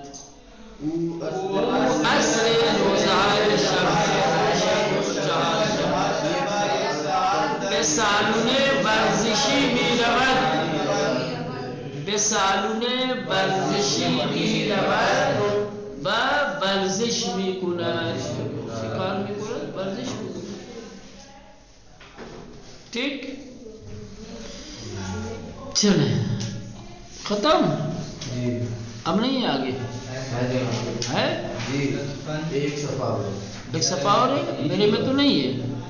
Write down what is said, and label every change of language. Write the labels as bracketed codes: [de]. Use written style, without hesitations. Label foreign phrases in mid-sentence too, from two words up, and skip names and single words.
[fa] او اصل روزهای شنبه، دوشنبه و چهارشنبه به سالن ورزشی می‌رود. به سالن ورزشی می‌رود و ورزش می‌کند. چه کار می‌کند؟ ورزش می‌کند. [ur] ٹھیک چلیں ختم. اب نہیں ہے آگے ہے؟ ایک صفحہ اور ہے میرے میں تو نہیں ہے.